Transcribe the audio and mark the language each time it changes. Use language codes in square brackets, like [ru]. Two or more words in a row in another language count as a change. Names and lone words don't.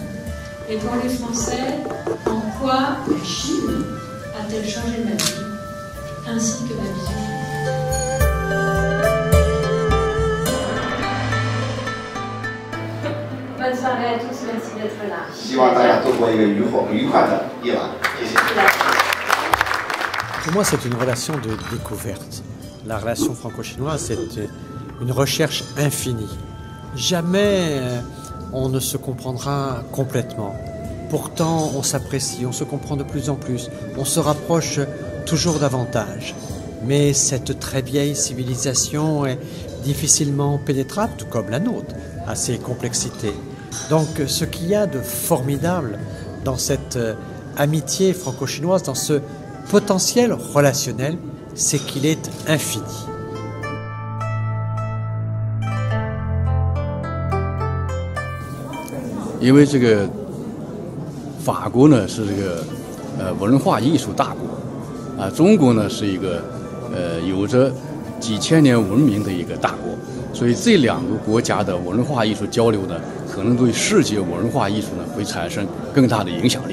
[fr] Et pour les Français, en quoi la Chine a-t-elle changé ma vie ainsi que ma vision? Bonne soirée à tous, merci d'être là. [zh] 希望大家度过一个愉快的夜晚，谢谢。 [fr] Pour moi, c'est une relation de découverte. La relation franco-chinoise, c'est une recherche infinie. Jamais on ne se comprendra complètement. Pourtant, on s'apprécie, on se comprend de plus en plus, on se rapproche toujours davantage. Mais cette très vieille civilisation est difficilement pénétrable, tout comme la nôtre, à ses complexités. Donc, ce qu'il y a de formidable dans cette amitié franco-chinoise, dans ce potentiel relationnel, c'est qu'il est infini. [zh] 因为这个法国呢是这个文化艺术大国啊，中国呢是一个有着几千年文明的一个大国，所以这两个国家的文化艺术交流呢，可能对世界文化艺术呢会产生更大的影响力。